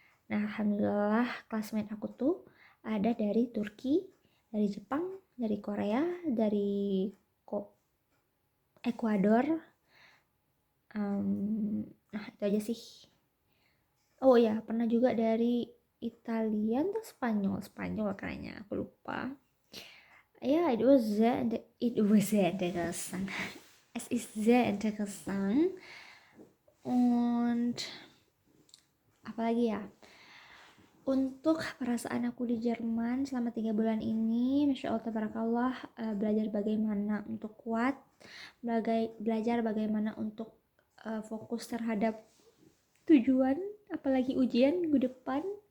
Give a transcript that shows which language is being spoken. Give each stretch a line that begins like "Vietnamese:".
Indonesian: Nah, alhamdulillah classmate aku tuh ada dari Turki, dari Jepang, dari Korea, dari Ekuador. Nah, itu aja sih. Oh ya, pernah juga dari Italia atau Spanyol kayaknya, aku lupa.
German: Ja,
English: it was
German: sehr interessant. Es ist sehr interessant.
Indonesian: Und apalagi ya? Untuk perasaan aku di Jerman selama 3 bulan ini, Masya Allah Tabarakallah, belajar bagaimana untuk kuat, belajar bagaimana untuk fokus terhadap tujuan, apalagi ujian minggu depan.